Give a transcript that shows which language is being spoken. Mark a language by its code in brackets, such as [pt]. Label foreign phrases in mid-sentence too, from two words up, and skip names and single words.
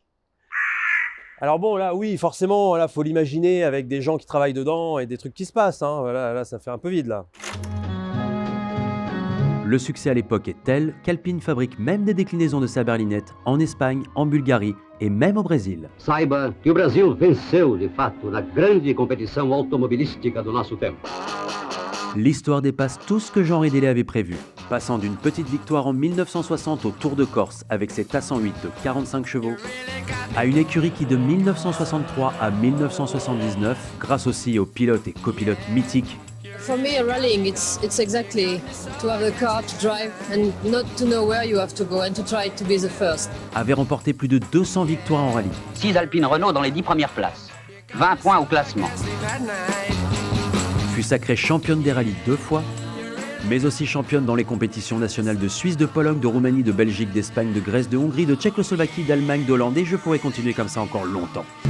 [fr] Alors bon, là, oui, forcément, là, faut l'imaginer avec des gens qui travaillent dedans et des trucs qui se passent. Hein. Voilà, là, ça fait un peu vide, là. Le succès à l'époque est tel qu'Alpine fabrique même des déclinaisons de sa berlinette en Espagne, en Bulgarie et même au Brésil. [pt] Saiba que o Brasil venceu, de fato, na grande competição automobilística do nosso tempo. [fr] L'histoire dépasse tout ce que Jean Rédélé avait prévu, passant d'une petite victoire en 1960 au Tour de Corse avec cette A108 de 45 chevaux, à une écurie qui de 1963 à 1979, grâce aussi aux pilotes et copilotes mythiques, [en] For me, rallying, it's exactly to have a car to drive and not to know where you have to go and to try to be the first. [fr] avait remporté plus de 200 victoires en rallye. 6 Alpine Renault dans les 10 premières places. 20 points au classement. Fut sacrée championne des rallyes 2 fois, mais aussi championne dans les compétitions nationales de Suisse, de Pologne, de Roumanie, de Belgique, d'Espagne, de Grèce, de Hongrie, de Tchécoslovaquie, d'Allemagne, d'Hollande, et je pourrais continuer comme ça encore longtemps.